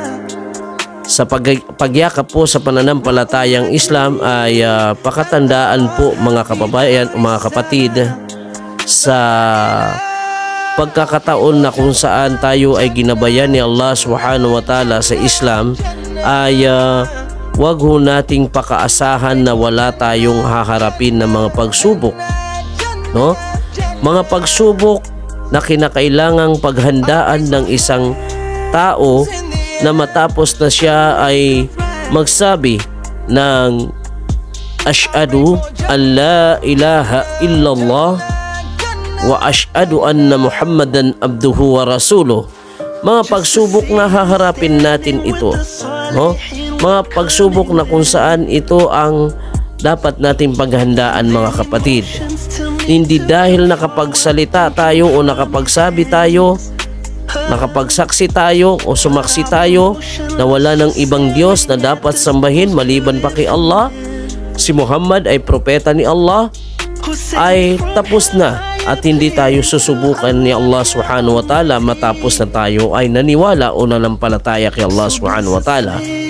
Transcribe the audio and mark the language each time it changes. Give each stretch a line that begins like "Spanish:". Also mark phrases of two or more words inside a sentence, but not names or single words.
Filipino: Sa pagyakap po sa pananampalatayang Islam ay pakatandaan po mga kababayan o mga kapatid sa pagkakataon na kung saan tayo ay ginabayan ni
Arabic: الله سبحانه وتعالى
Filipino: sa Islam ay wag ho nating pakaasahan na wala tayong haharapin na mga pagsubok, no? Mga pagsubok na kinakailangang paghandaan ng isang tao na matapos na siya ay magsabi ng
Arabic: أشهد أن لا إله إلا الله وأشهد أن محمدا عبده ورسوله.
Filipino: Mga pagsubok na haharapin natin ito, no? Mga pagsubok na kung saan ito ang dapat nating paghandaan mga kapatid. Hindi dahil nakapagsalita tayo o nakapagsabi tayo, nakapagsaksi tayo o sumaksi tayo na wala ng ibang Diyos na dapat sambahin maliban pa kay Allah, si Muhammad ay propeta ni Allah, ay tapos na at hindi tayo susubukan ni
Arabic: الله سبحانه وتعالى
Filipino: matapos na tayo ay naniwala o nanampalataya kay
Arabic: الله سبحانه وتعالى.